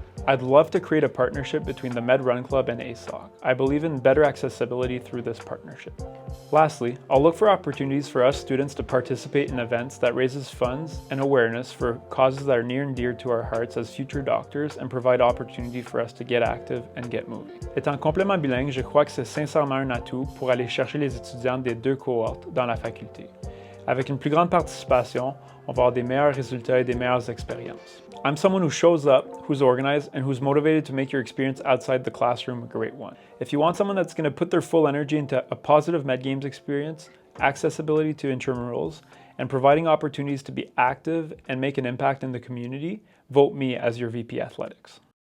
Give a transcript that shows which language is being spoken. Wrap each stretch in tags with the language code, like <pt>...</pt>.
<en>I'd love to create a partnership between the Med Run Club and ASoc. I believe in better accessibility through this partnership. Lastly, I'll look for opportunities for us students to participate in events that raises funds and awareness for causes that are near and dear to our hearts as future doctors and provide opportunity for us to get active and get moving.</en> <fr>Étant complètement bilingue, je crois que c'est sincèrement un atout pour aller chercher les étudiants des deux cohortes dans la faculté. Avec une plus grande participation, on va avoir des meilleurs résultats et des meilleures expériences.</fr> <en>I'm someone who shows up, who's organized, and who's motivated to make your experience outside the classroom a great one. If you want someone that's going to put their full energy into a positive Med Games experience, accessibility to intramurals, and providing opportunities to be active and make an impact in the community, vote me as your VP Athletics.</en>